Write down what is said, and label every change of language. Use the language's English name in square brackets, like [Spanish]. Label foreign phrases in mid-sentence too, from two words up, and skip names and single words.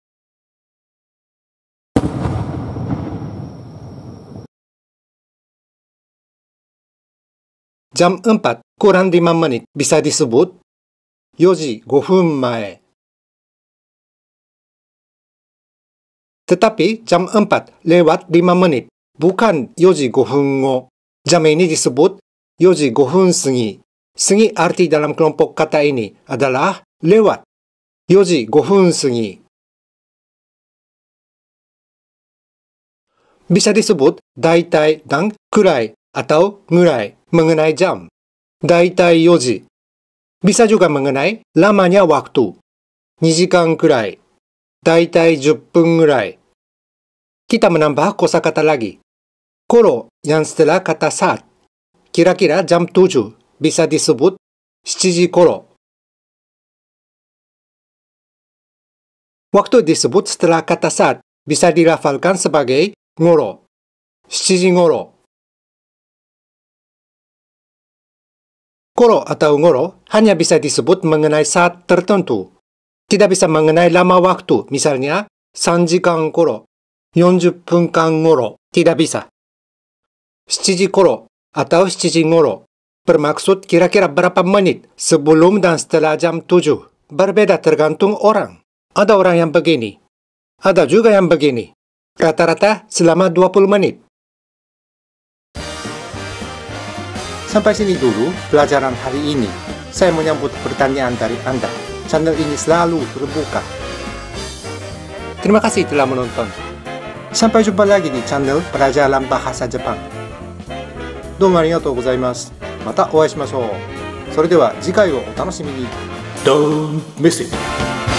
[Indonesian] Jam 4 kurang 5 menit bisa disebut [Japanese] 4 時5分前. [Indonesian] Tetapi jam 4 lewat 5 menit, bukan [Japanese] 4 時5分後. [Indonesian] Jam ini disebut [Japanese] 4 時5分過ぎ. [Indonesian] Segi arti dalam kelompok kata ini adalah lewat. [Japanese] 4 時5分過ぎ. [Indonesian] Bisa disebut daitai dan kurai atau ngurai mengenai jam. [Japanese] Daitai 4時. Bisa juga mengenai lamanya waktu. 2 時間くらい. Daitai 10分ぐらい. [Indonesian] Kita menambah kosakata lagi. Koro yang setelah kata saat. Kira-kira jam 7 bisa disebut [Japanese] 7時ころ. [Indonesian] Waktu disebut setelah kata saat bisa dilafalkan sebagai ngoro. [Japanese] 7時ごろ. [Indonesian] Koro atau ngoro hanya bisa disebut mengenai saat tertentu. Tidak bisa mengenai lama waktu, misalnya [Japanese] 3時間ころ, 40分間ごろ. [Indonesian] Tidak bisa. [Japanese] 7時ころ [Indonesian] atau [Japanese] 7時ごろ [Indonesian] bermaksud kira-kira berapa menit sebelum dan setelah jam 7. Berbeda tergantung orang. Ada orang yang begini. Ada juga yang begini. Rata-rata selama 20 menit. Sampai sini dulu pelajaran hari ini. Saya menyambut pertanyaan dari Anda. Channel ini selalu terbuka. Terima kasih telah menonton. Sampai jumpa lagi di channel Pelajaran Bahasa Jepang. [Japanese] どうもありがとうございます。またお会いしましょう。それでは次回をお楽しみに。 [English] Don't miss it!